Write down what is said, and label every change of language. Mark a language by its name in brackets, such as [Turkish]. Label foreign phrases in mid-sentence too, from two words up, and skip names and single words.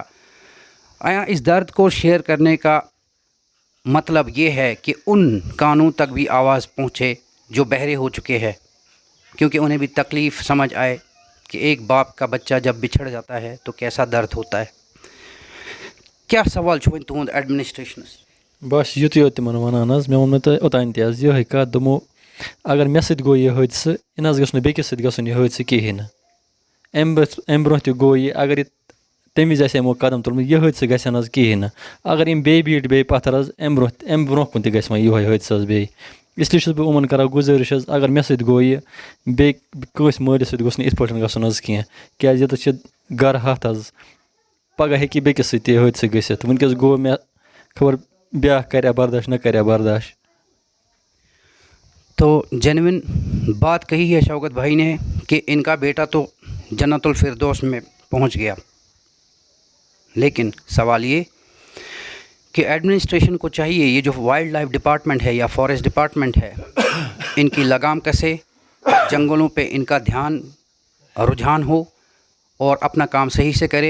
[Urdu] اس درد کو شیئر کرنے کا مطلب یہ ہے کہ ان کانوں تک بھی آواز پہنچے جو بہرے ہو چکے ہیں, کیونکہ انہیں بھی تکلیف سمجھ آئے کہ ایک باپ کا بچہ جب بچھڑ جاتا ہے تو کیسا درد ہوتا ہے. [Kashmiri] کیا سوال چھُ وۄنۍ تُہُنٛد ایڈمنسٹریشنس؟ بس یُتُے یوت تِمن وَنان حظ مےٚ ووٚن تۄہہِ اوٚتانۍ تہِ حظ یِہوٚے کَتھ دوٚپمو اگر مےٚ سۭتۍ گوٚو یہِ حٲدثہٕ یہِ نہ حظ گژھِ نہٕ بیٚکِس سۭتۍ گژھُن یہِ حٲدثہٕ کِہیٖنۍ نہٕ. اَمہِ برونٛہہ تہِ گوٚو یہِ اگر یہِ تَمہِ وِزِ آسہِ یِمو قدم تُلمُت یہِ حٲدثہٕ گژھِ نہٕ حظ کِہیٖنۍ نہٕ. اگر یِم بیٚیہِ بیٖٹھۍ بیٚیہِ پَتھر حظ اَمہِ برونٛہہ کُن تہِ گژھِ وۄنۍ یِہوٚے حٲدثہٕ حظ بیٚیہِ. اِسلیے چھُس بہٕ یِمَن کَران گُزٲرِش حظ اگر مےٚ سۭتۍ گوٚو یہِ بیٚیہِ کٲنٛسہِ مٲلِس سۭتۍ گوٚژھ نہٕ یِتھ پٲٹھۍ گژھُن حظ کینٛہہ, کیٛازِ ییٚتٮ۪تھ چھِ گرٕ ہَتھ حظ پگاہ ہیٚکہِ بیٚکِس سۭتۍ تہِ حٲدثہٕ گٔژھِتھ. وٕنۍکٮ۪س گوٚو مےٚ خبر بیٛاکھ کَریا برداش نہ کَریا برداش. [Urdu] تو جینوئن بات کہی ہے شوکت بھائی نے کہ ان کا بیٹا تو جنت الفردوس میں پہنچ گیا, لیکن سوال یہ کہ ایڈمنسٹریشن کو چاہیے یہ جو [English] wildlife department [Urdu] ہے یا [English] forest department [Urdu] ہے ان کی لگام کسے, جنگلوں پہ ان کا دھیان رجحان ہو اور اپنا کام صحیح سے کرے.